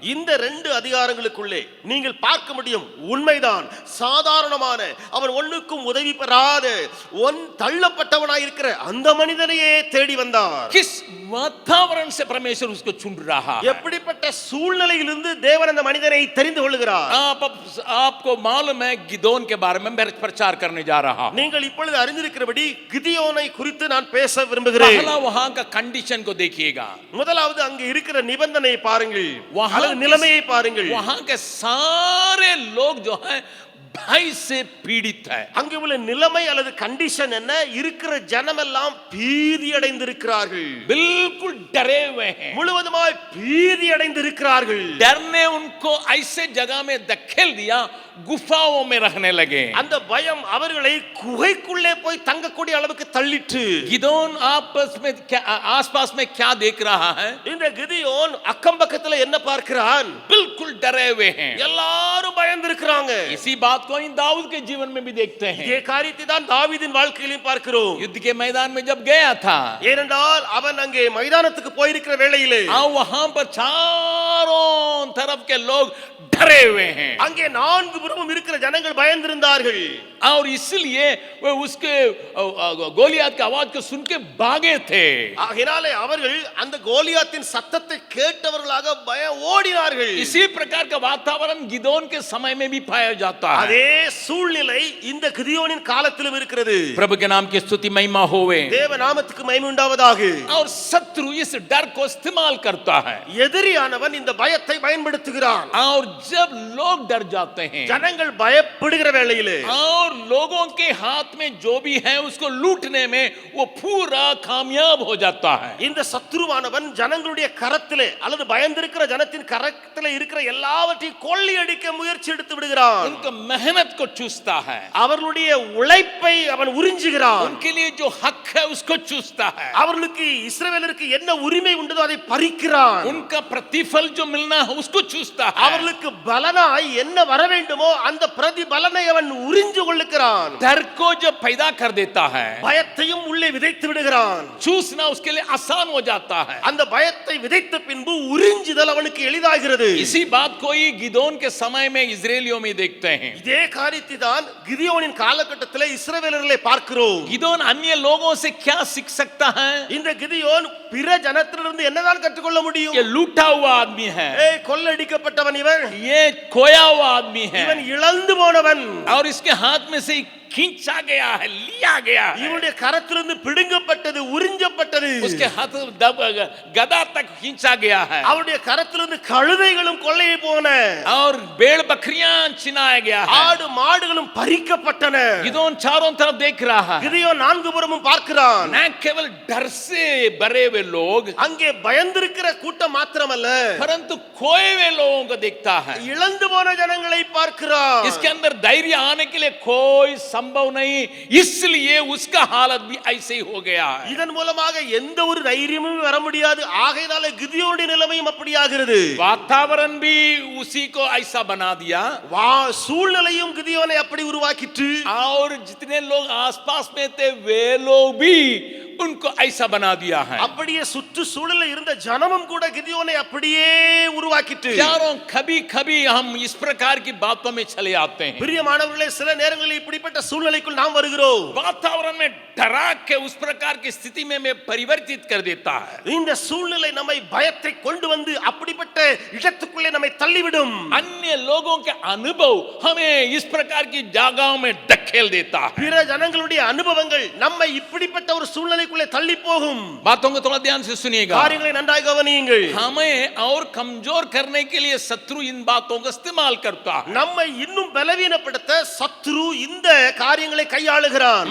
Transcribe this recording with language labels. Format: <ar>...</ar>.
<ta>இந்த 2 அதிகாரங்களுக்குள்ளே நீங்கள் பார்க்க முடியும், உண்மைதான், சாதாரணமான அவன் ஒண்ணுக்கும் உதவி பெறாத தள்ளப்பட்டவனாய் இருக்கிற அந்த மனிதனையே தேடி வந்தார்.</ta> <hi>किस वातावरण से परमेश्वर उसको चुन रहा है?</hi> <ta>எப்படிப்பட்ட சூழ்நிலையிலிருந்து தேவன் அந்த மனிதனை தெரிந்து கொள்கிறார்?</ta> <hi>आपको मालूम है गिदोन के बारे में मैं प्रचार करने जा रहा हूं.</hi> <ta>நீங்கள் இப்பொழுது அறிந்திருக்கிறபடி கிதியோனை குறித்து நான் பேச விரும்புகிறேன்.</ta> <hi>वहां का कंडीशन को देखिएगा.</hi> <ta>முதலாவது அங்க இருக்கிற நிபந்தனையை பாருங்கள்,</ta> <hi>वहां</hi> <ta>அல்லது நிலைமையை பாருங்கள்.</ta> <hi>वहां के सारे लोग जो है भय से पीड़ित है.</hi> <ta>அங்கே உள்ள நிலைமை அல்லது கண்டிஷன் என்ன? இருக்கிற ஜனம் எல்லாம் பீதி அடைந்திருக்கிறார்கள்.</ta> <hi>बिल्कुल डरे हुए हैं.</hi> <ta>முழுவதுமாய் பீதி அடைந்திருக்கிறார்கள்.</ta> <hi>डर ने उनको ऐसे जगह में धकेल दिया, गुफाओं में रहने लगे.</hi> <ta>அந்த பயம் அவர்களை குகைக்குள்ளே போய் தங்கக்கூடிய அளவுக்கு தள்ளிற்று.</ta> <hi>गिदोन आसपास में क्या देख रहा है?</hi> <ta>இந்த கிதியோன் அக்கம் பக்கத்துல என்ன பார்க்கிறான்?</ta> <hi>बिल्कुल डरे हुए हैं.</hi> <ta>எல்லாரும் பயந்திருக்கிறாங்க.</ta> <hi>इसी बात को इन दाऊद के जीवन में भी देखते हैं.</hi> <ta>இதே காரியத்தை தான் தாவீதின் வாழ்க்கையிலும் பார்க்கிறோம்.</ta> <hi>युद्ध के मैदान में जब गया था,</hi> <ta>ஏனென்றால் அவன் அங்கே மைதானத்துக்கு போயிருக்கிற வேளையிலே</ta> <hi>वहां पर चारों तरफ के लोग डरे हुए हैं.</hi> <ta>அங்கே 4 புறமும் இருக்கிற ஜனங்கள் பயந்திருந்தார்கள்.</ta> <hi>और इसलिए वे उसके गोलियत की आवाज को सुन के भागे थे.</hi> <ta>ஆகையினாலே அவர்கள் அந்த கோலியாத்தின் சத்தத்தை கேட்டவர்களாக பயம் ஓடினார்கள்.</ta> <hi>इसी प्रकार का वातावरण गिदोन के समय में भी पाया जाता है.</hi> <ta>அதே சூழ்நிலை இந்த கிதியோனின் காலத்திலும் இருக்கிறது.</ta> <hi>प्रभु के नाम की स्तुति महिमा होवे.</hi> <ta>தேவ நாமத்துக்கு மகிமை உண்டாவதாக.</ta> <hi>और शत्रु इस डर को इस्तेमाल करता है.</hi> <ta>எதிரியானவன் இந்த பயத்தை பயன்படுத்துகிறான்.</ta> <hi>और जब लोग डर जाते हैं,</hi> <ta>ஜனங்கள் பயப்படுகிற வேளையிலே</ta> <hi>और लोगों के हाथ में जो भी है उसको लूटने में वो पूरा कामयाब हो जाता है.</hi> <ta>இந்த சத்ருவானவன் ஜனங்களுடைய கரத்திலே அல்லது பயந்திருக்கிற ஜனத்தின் கரத்திலே இருக்கிற எல்லாவற்றையும் கொள்ளையடிக்க முயற்சி எடுத்து விடுகிறான்.</ta> <hi>उनका मेहनत को चूसता है.</hi> <ta>அவர்களுடைய உழைப்பை அவன் உறிஞ்சுகிறான்.</ta> <hi>उनके लिए जो हक है उसको चूसता है.</hi> <ta>அவர்களுக்கு இஸ்ரவேலருக்கு என்ன உரிமை உண்டோ அதை பறிக்கிறான்.</ta> <hi>उनका प्रतिफल जो मिलना है उसको चूसता है.</hi> <ta>அவர்களுக்கு பலனாய் என்ன வர வேண்டுமோ அந்த பிரதிபலனை அவன் உறிஞ்சு கொள்ளுகிறான்.</ta> <hi>डर को जो पैदा कर देता है,</hi> <ta>பயத்தையும் உள்ளே விதைத்து விடுகிறான்.</ta> <hi>चूसना उसके लिए आसान हो जाता है.</hi> <ta>அந்த பயத்தை விதைத்த பின்பு உறிஞ்சுதல் அவனுக்கு எளிதாகிறது.</ta> <hi>इसी बात को ही गिदोन के समय में इजरायलियों में देखते हैं.</hi> <ta>இதே காரியத்தை தான் கிதியோனின் காலகட்டத்திலே இஸ்ரவேலர்களை பார்க்கிறோம்.</ta> <hi>गिदोन अन्य लोगों से क्या सीख सकता है?</hi> <ta>இந்த கிதியோன் பிற ஜனத்திலிருந்து என்னதான் கற்றுக்கொள்ள முடியும்?</ta> <hi>ये लूटा हुआ आदमी है,</hi> <ta>ஏய் கொள்ளையடிக்கப்பட்டவன் இவன்,</ta> <hi>ये खोया हुआ आदमी है,</hi> <ta>இவன் இழந்து போனவன்,</ta> <hi>और इसके हाथ में से खींचा गया है, लिया गया है.</hi> <ta>இவனுடைய கரத்திலிருந்து பிடுங்கப்பட்டது, உறிஞ்சப்பட்டது.</ta> <hi>उसके हाथ गदा तक खींचा गया है,</hi> <ta>அவருடைய கரத்திலிருந்து கழுதைகளும் கொள்ளையை போன,</ta> <hi>और भेड़ बकरियां छिनाया गया है.</hi> <ta>ஆடு மாடுகளும் பறிக்கப்பட்டன.</ta> <hi>गिदोन चारों तरफ देख रहा है.</hi> <ta>கிதியோன் நான்கு புறமும் பார்க்கிறான்.</ta> <hi>न केवल डर से भरे हुए लोग,</hi> <ta>அங்கே பயந்திருக்கிற கூட்டம் மாத்திரமல்ல,</ta> <hi>परंतु खोए हुए लोगों को देखता है.</hi> <ta>இழந்து போன ஜனங்களை பார்க்கிறான்.</ta> <hi>इसके अंदर धैर्य आने के लिए कोई संभव नहीं, इसलिए उसका हालत भी ऐसे ही हो गया है.</hi> <ta>இதன் மூலமாக எந்த ஒரு தைரியமும் வர முடியாது. ஆகையினால கிதியோனுடைய நிலைமையும் அப்படியாகிறது.</ta> <hi>वातावरण भी उसी को ऐसा बना दिया,</hi> <ta>சூழ்நிலையும் கிதியோனை அப்படி உருவாக்கிட்டு,</ta> <hi>और जितने लोग आसपास में थे वे लोग भी उनको ऐसा बना दिया है.</hi> <ta>அப்படியே சுற்று சூழலில் இருந்த ஜனமும் கூட கிதியோனை அப்படியே உருவாக்கிட்டு.</ta> <hi>यारों, कभी कभी हम इस प्रकार की बातों में चले आते हैं.</hi> <ta>பிரியமானவர்களே, சில நேரங்களில் இப்படிப்பட்ட சூழ்நிலைக்குள் நாம் வருகிறோம்.</ta> <hi>वातावरण में डरा के उस प्रकार की स्थिति में परिवर्तित कर देता है.</hi> <ta>இந்த சூழ்நிலை நம்மை பயத்தை கொண்டு வந்து அப்படிப்பட்ட இடத்துக்குள்ளே நம்மை தள்ளிவிடும்.</ta> <hi>अन्य लोगों के अनुभव हमें इस प्रकार की जगहों में धकेल देता है.</hi> <ta>பிற ஜனங்களுடைய அனுபவங்கள் நம்மை இப்படிப்பட்ட ஒரு சூழ்நிலைக்குள்ளே தள்ளி போகும்.</ta> <hi>बातों को थोड़ा ध्यान से सुनिएगा.</hi> <ta>காரியங்களை நன்றாக கவனியுங்கள்.</ta> <hi>हमें और कमजोर करने के लिए शत्रु इन बातों का इस्तेमाल करता है.</hi> <ta>நம்மை இன்னும் பலவீனப்படுத்த சத்ரு இந்த காரியங்களை கையாளுகிறான்.</ta>